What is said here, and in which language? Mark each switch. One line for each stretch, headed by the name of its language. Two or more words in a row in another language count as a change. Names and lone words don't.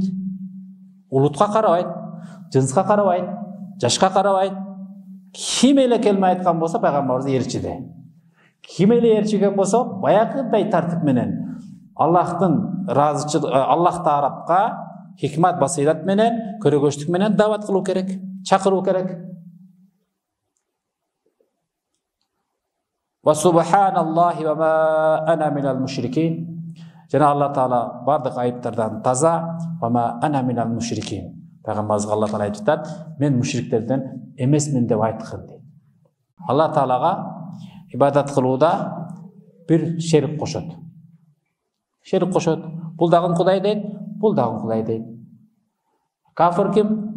Kyrgyz: Улутка карабайт, жынска карабайт, жашка карабайт. Ким эле келме айткан болсо пайгамбарыбыз ээрчиде. Ким эле ээрчиген болсо баягындай тартип менен Аллахтын разычылыгы, Аллах тарапка хикмат басыйрат менен, көрөгөчтүк менен даават кылуу керек, чакыруу керек.
Arabic: وسبحان الله وما أنا من المشركين.
Kyrgyz: Жана Алла Таала бардык айыптардан таза.
Arabic: وما أنا من المشركين.
Kyrgyz: Пайгамбарыбызга Алла Таала айтып атат, мен мушриктерден эмесмин деп айткын дейт. Алла Таалага ибадат кылууда бир шерик кошот. Шерик кошот. Бул дагы Кудай дейт, бул дагы Кудай дейт. Кафир ким?